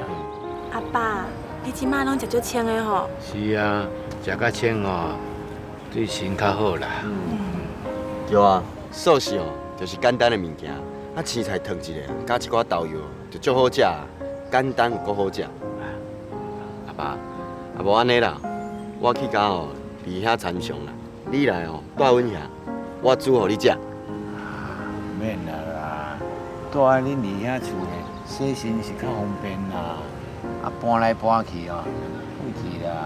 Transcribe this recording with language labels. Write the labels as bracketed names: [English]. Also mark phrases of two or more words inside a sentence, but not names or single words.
[Min Nan Chinese] 阿爸，你即摆拢食足清的吼？是啊，食较清哦，对身较好啦。对啊，素食哦，就是简单的物件，啊青菜烫一下，加一寡豆油，就足好食，简单有够好食。阿爸，啊无安尼啦，我去甲哦离遐参详啦，你来哦住阮遐，我煮互你食。免啦，住喺恁离遐厝诶，洗身是较方便啦。啊搬来搬去哦，费气啦。